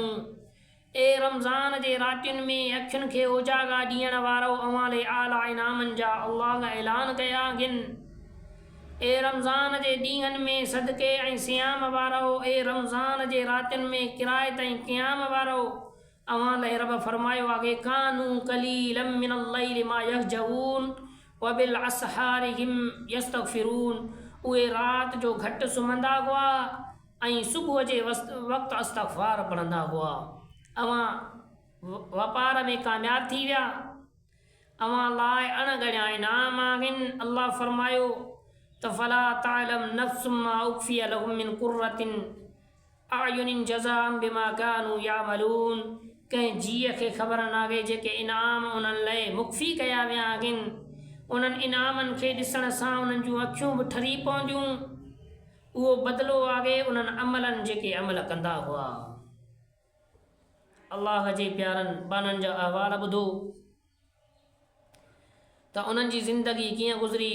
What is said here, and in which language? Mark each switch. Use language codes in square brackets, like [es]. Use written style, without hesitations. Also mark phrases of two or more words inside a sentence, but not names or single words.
[sd] ए रमज़ान जे रातियुनि में अखियुनि खे उजागा ॾियण वारो, अव्हां लाइ आला इनामनि जा अल्लाह ऐलान कया आहिनि। ए रमज़ान जे ॾींहंनि में सदक़े ऐं सियाम वारो, ए रमज़ान जे रातियुनि में किरायत ऐं क़ियाम वारो, अव्हां लाइ रब फरमायो आहे [ar] كانوا قليلا من الليل ما يهجعون وبالأسحار هم يستغفرون. [sd] उहे राति जो घटि सुम्हंदा हुआ ऐं सुबुह जे वक़्तु इस्तग़फ़ार पढ़ंदा हुआ। अव्हां वापार में कामयाबु थी विया, अवां लाइ अणगणिया इनाम आहिनि। अल्लाह फरमायो त [ar] فلا تعلم نفس ما أخفي لهم من قرة أعين جزاء بما كانوا يعملون. [sd] कंहिं जीअ खे ख़बर नाहे जेके इनाम उन्हनि लाइ मुख्फ़ी कया विया आहिनि, उन्हनि इनामनि खे ॾिसण सां उन्हनि जूं अखियूं बि ठरी पवंदियूं। उहो बदिलो आहे उन्हनि अमलनि जेके अमल कंदा हुआ। अल्लाह जे प्यारनि बाननि जा अहवाल ॿुधो त उन्हनि जी ज़िंदगी कीअं गुज़री।